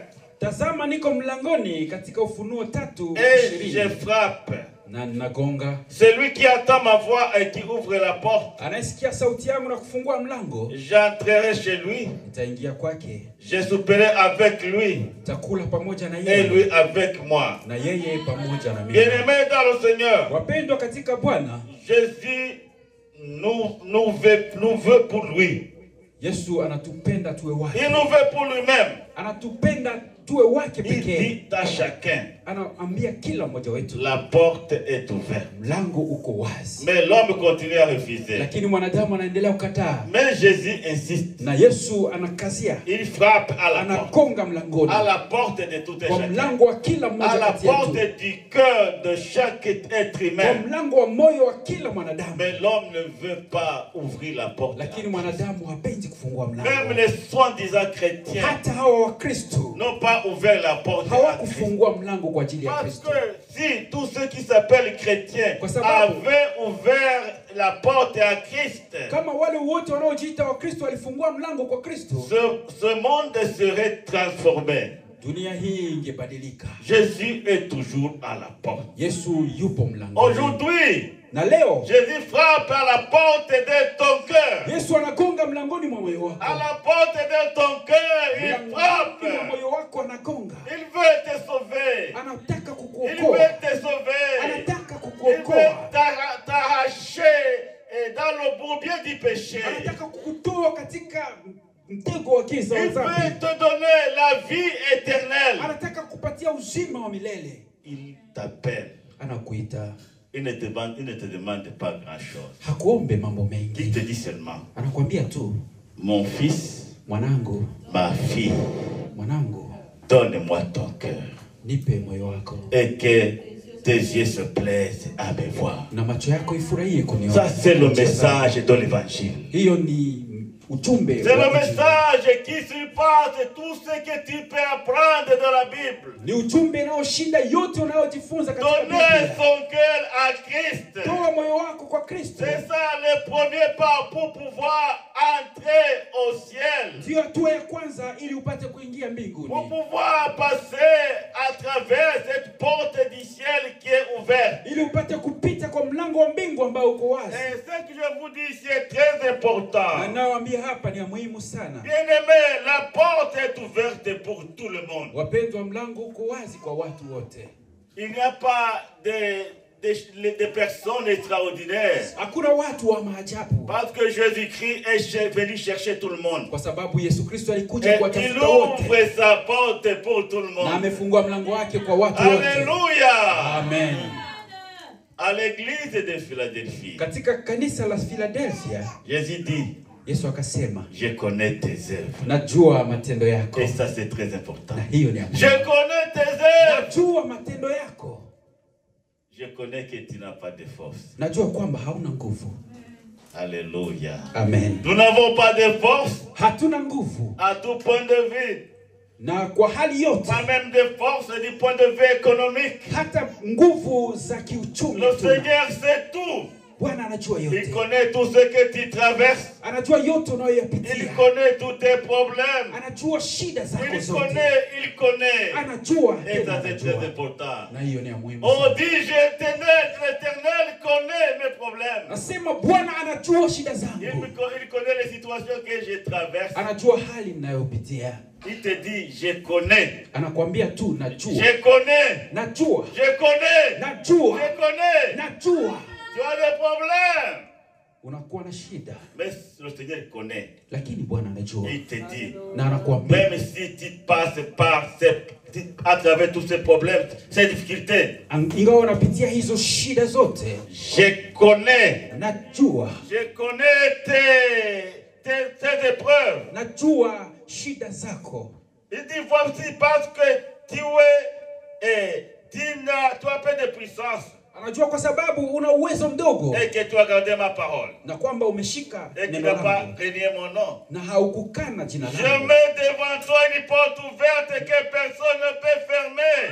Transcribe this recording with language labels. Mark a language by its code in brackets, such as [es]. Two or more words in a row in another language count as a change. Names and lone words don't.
[sw] tazama niko mlangoni katika Ufunuo 3:20. [fr] Et je frappe. [sw] Na nagonga. [fr] Celui qui entend ma voix et qui ouvre la porte, [sw] Anasikia sauti yangu na kufungua mlango, [fr] j'entrerai chez lui. [sw] nitaingia kwake. [fr] Je souperai avec lui [sw] Nitakula pamoja na [fr] et [sw] yeye [fr] lui avec moi. [sw] na yeye pamoja na mimi. [fr] Bien-aimés dans le Seigneur, [sw] Wapendwa katika Bwana, [fr] Jésus nous veut pour lui. [sw] Yesu anatupenda tuwe wake. [fr] Il nous veut pour lui-même. [sw] Anatupenda tuwe wake [fr] Il [sw] pekee. [fr] dit à chacun, [sw] Anaambia kila mmoja wetu, [fr] la porte est ouverte. [sw] mlango uko wazi. [fr] Mais l'homme continue à refuser. [sw] Lakini mwanadamu anaendelea kukataa. [fr] Mais Jésus insiste. [sw] Na Yesu anakazia. [fr] Il frappe à la porte. [sw] Anakonga mlangoni. [fr] À la porte de tout un [sw] Kwa [fr] chacun. [sw] mlango wa kila [fr] À [sw] mmoja [fr] la [sw] kati yetu. [fr] porte du cœur de chaque être [sw] Kwa [fr] humain. [sw] mlango wa moyo wa kila mwanadamu. [fr] Mais l'homme ne veut pas ouvrir la porte. [sw] Lakini mwanadamu hapendi kufungua mlango. [fr] Même les soi-disant chrétiens [sw] Hata hawa wa Kristo [fr] n'ont pas ouvert la porte à Christ. [sw] hawakufungua mlango kwa ajili ya [fr] Parce [sw] Kristo. [fr] que si tous ceux qui s'appellent chrétiens [sw] Kwa sababu [fr] avaient ouvert la porte à Christ, [sw] kama wale wote wanaojiita wa Kristo walifungua mlango kwa Kristo, [fr] ce monde serait transformé. [sw] dunia hii ingebadilika. [fr] Jésus est toujours à la porte. [sw] Yesu yupo mlango. [fr] Aujourd'hui, [sw] Na leo [fr] Jésus frappe à la porte de ton cœur. [sw] Yesu anagonga mlangoni mwa moyo wako. [fr] À la porte de ton cœur, il [sw] Mlangoni [fr] frappe. [sw] mwa moyo wako anagonga. [fr] Il veut te sauver. [sw] Anataka [fr] Il [sw] kukuokoa. [fr] veut te sauver. [sw] Anataka [fr] Il [sw] kukuokoa. [fr] veut t'arracher dans le bourbier du péché. [sw] Anataka kukutoa katika mtego wa giza wa [fr] Il [sw] dhambi. [fr] veut te donner la vie éternelle. [sw] Anataka kupatia uzima wa milele. [fr] Il t'appelle. [sw] Anakuita. [fr] Il ne te demande pas grand-chose. [sw] Hakuombe mambo [fr] Il [sw] mengi. [fr] te dit seulement, [sw] Anakuambia tu, [fr] mon fils, [sw] mwanangu, [fr] ma fille, [sw] mwanangu, [fr] donne-moi ton cœur. [sw] nipe moyo wako. [fr] Et que tes yeux se plaisent à me voir. [sw] Na macho yako ifurahie kuniona. [fr] Ça, c'est le message de l'évangile. [sw] Hiyo ni ujumbe. [fr] C'est le message qui surpasse tout ce que tu peux apprendre dans la Bible. [sw] Ni ujumbe unaoshinda yote unayojifunza katika [fr] Donner [sw] Biblia. [fr] son cœur à Christ. [sw] Toa moyo wako kwa Kristo. [fr] C'est ça le premier pas pour pouvoir entrer au ciel. [sw] Ndio hatua ya kwanza ili upate kuingia mbinguni. [fr] Pour pouvoir passer à travers cette porte du ciel qui est ouverte. [sw] Ili upate kupita kwa mlango wa mbingu ambao uko wazi. [fr] Et ce que je vous dis, c'est très important. [sw] Na nawaambia hapa ni ya muhimu sana. [fr] Bien-aimé, la porte est ouverte pour tout le monde. [sw] Wapendwa, mlango uko wazi kwa watu wote. [fr] Il n'y a pas de personnes extraordinaires. [sw] Hakuna watu wa maajabu. [fr] Parce que Jésus-Christ est venu chercher tout le monde. [sw] Kwa sababu Yesu Kristo alikuja [fr] Et il [sw] kuwatafuta wote. [fr] ouvre sa porte pour tout le [sw] Na [fr] monde. [sw] amefungua mlango wake kwa watu wote. [fr] Alléluia. [sw] Amen. [fr] À l'église de Philadelphie, [sw] Katika kanisa la Philadelphia, [fr] Jésus dit, [sw] Yesu akasema, [fr] je connais tes œuvres. [sw] najua matendo yako. [fr] Et ça, c'est très important. [sw] Na hiyo ni [fr] Je connais tes œuvres. [sw] najua matendo yako. [fr] Je connais que tu n'as pas de force. [sw] Najua kwamba hauna nguvu. [fr] Alléluia. [sw] Amen. [fr] Nous n'avons pas de force [sw] Hatuna nguvu. [fr] à tout point de vue. [sw] Na kwa hali yote, [fr] Pas même de force du point de vue économique. [sw] hata nguvu za kiuchumi. [fr] Le [sw] hatuna. [fr] Seigneur sait tout. [sw] Bwana anajua [fr] Il [sw] yote. [fr] connaît tout ce que tu traverses. [sw] Anajua yote [fr] Il [sw] unayoyapitia. [fr] connaît tous tes problèmes. [sw] Anajua shida zako [fr] Il [sw] zote. [fr] connaît. [sw] Anajua. [fr] Et [sw] tena [fr] ça, c'est très [sw] anajua. [fr] important. [sw] Na hiyo ni ya muhimu [fr] On [sw] sana. [fr] dit, l'Éternel connaît mes problèmes. [sw] Nasema Bwana anajua shida [fr] Il [sw] zangu. [fr] connaît les situations que je traverse. [sw] Anajua hali ninayopitia. [fr] Il te dit, je connais. [sw] Anakuambia tu najua. [fr] Je connais. [sw] Najua. [fr] Je connais. [sw] Najua. [fr] Je connais. [sw] Najua. [fr] Tu as des problèmes. [sw] Unakuwa na shida. [fr] Mais le Seigneur connaît. [sw] Lakini Bwana anajua. [fr] Il te dit, [sw] Na anakuambia [fr] même si tu passes à travers tous ces problèmes, ces difficultés, [sw] ingawa unapitia hizo shida zote, [fr] je connais. [sw] najua. [fr] Je connais tes épreuves. [sw] Najua shida zako. [fr] Il dit, voici parce que tu as peu de puissance [sw] Anajua kwa sababu una uwezo mdogo [fr] et que tu as gardé ma parole. [sw] na kwamba umeshika [fr] Et tu [sw] neno [fr] n'as pas [sw] langu [fr] renié mon nom. [sw] na haukukana jina [fr] Je [sw] langu. [fr] mets devant toi une porte ouverte que personne ne peut fermer.